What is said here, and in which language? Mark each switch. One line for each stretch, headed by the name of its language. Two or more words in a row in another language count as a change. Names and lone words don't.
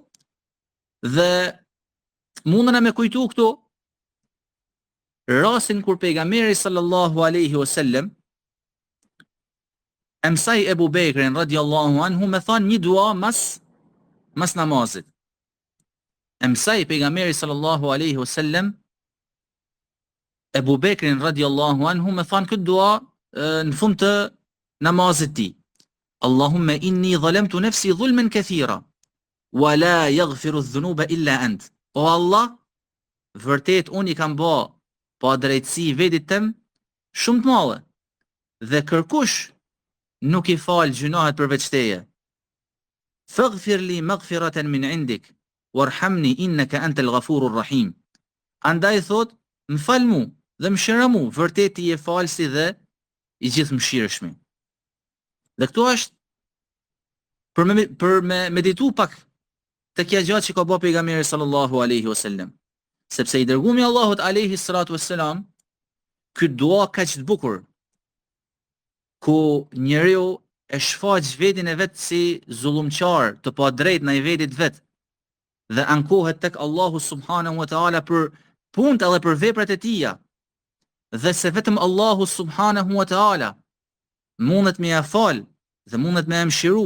Albanian: Dhe mundena me kujtu këtu rastin kur pejgamberi
Arabic: صلى الله عليه وسلم
Albanian: e mësai Ebu Bekrin
Arabic: رضي الله عنه
Albanian: me thonë një dua mas namazit. E mësai pejgamberi
Arabic: صلى الله عليه وسلم
Albanian: Ebu Bekrin
Arabic: رضي الله عنه
Albanian: me thonë këtë dua në fund të namazit ti.
Arabic: اللهم إني ظلمت نفسي ظلما كثيرا ولا يغفر الذنوب إلا أنت.
Albanian: O Allah, vërtet unë i kam bë pa drejtësi vetit tem shumë të madhe dhe kërkush nuk i fal gjunahet përveç teje.
Arabic: فاغفر لي مغفرة من عندك وارحمني إنك أنت الغفور الرحيم.
Albanian: Andaj thot, më fal mu dhe më shira mu, vërtet ti je falsi dhe i gjithë mëshirshmi. Dhe këtu është për me meditu pak të kja gjatë që ka bë pejgamberi
Arabic: صلى الله عليه وسلم.
Albanian: Sepse i dërgumi Allahut
Arabic: عليه الصلاة والسلام,
Albanian: këtë dua kaq të bukur, ku njeriu e shfaq vetin e vet si zullumqar, të pa drejt në i vetit vet, dhe ankohet tek Allahu
Arabic: سبحانه وتعالى
Albanian: për punët edhe për veprat e tija, dhe se vetëm Allahu
Arabic: سبحانه وتعالى
Albanian: mundet me ia fal dhe mundet me ia mëshiru.